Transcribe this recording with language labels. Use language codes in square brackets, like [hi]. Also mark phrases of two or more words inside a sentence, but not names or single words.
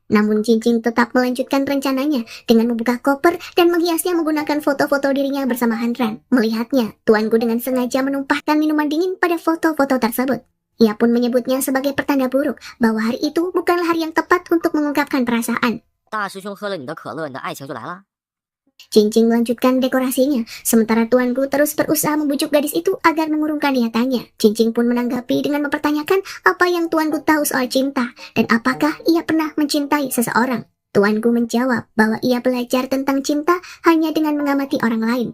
[id] Namun Cincing tetap melanjutkan rencananya dengan membuka koper dan menghiasnya menggunakan foto-foto dirinya bersama Hanran. Melihatnya, tuanku dengan sengaja menumpahkan minuman dingin pada foto-foto tersebut. Ia pun menyebutnya sebagai pertanda buruk bahwa hari itu bukanlah hari yang tepat untuk mengungkapkan perasaan. [zh] 大师兄喝了你的可乐，你的爱情就来了。 [id] Cincing melanjutkan dekorasinya, sementara tuanku terus berusaha membujuk gadis itu agar mengurungkan niatannya. Cincing pun menanggapi dengan mempertanyakan apa yang tuanku tahu soal cinta, dan apakah ia pernah mencintai seseorang. Tuanku menjawab bahwa ia belajar tentang cinta hanya dengan mengamati orang lain.